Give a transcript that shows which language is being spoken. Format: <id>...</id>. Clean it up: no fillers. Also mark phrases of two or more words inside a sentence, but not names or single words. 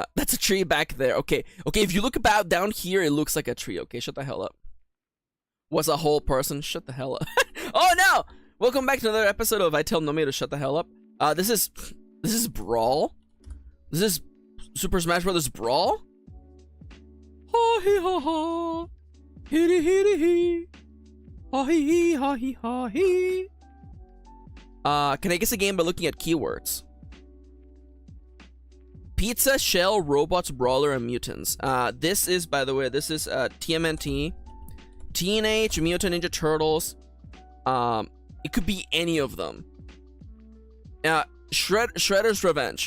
<en>That's a tree back there. Okay, if you look about down here, it looks like a tree. Okay, shut the hell up. Was a whole person? Shut the hell up. Oh no! Welcome back to another episode of I Tell Nomi to Shut the Hell Up. This is Brawl? This is Super Smash Bros. Brawl? Ha hee ha ha. Hee hee hee. Ha hee ha hee ha hee. Can I guess a game by looking at keywords? Pizza, Shell, Robots, Brawler, and Mutants. This is, by the way, this is TMNT. Teenage Mutant Ninja Turtles. It could be any of them. Shredder's Revenge.</en>